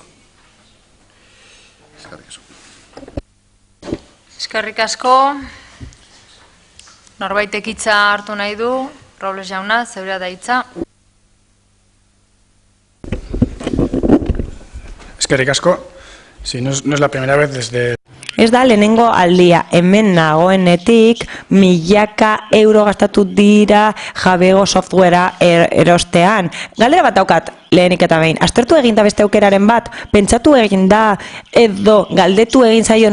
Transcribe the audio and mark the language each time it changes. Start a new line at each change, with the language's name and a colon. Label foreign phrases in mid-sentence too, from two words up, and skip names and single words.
Basque: Eskerrik asko. Eskerrik asko. Norbaitek hitza hartu nahi du, Robles jauna, zeurea da hitza. Eskerrik asko.
Spanish: Sí, no es la primera vez desde...
Basque: Ez da lehenengo aldia, hemen nagoenetik milaka euro gastatu dira jabego softwarea erostean. Galdera bat daukat, lehenik eta behin, aztertu egin da beste aukeraren bat, pentsatu egin da edo galdetu egin zaio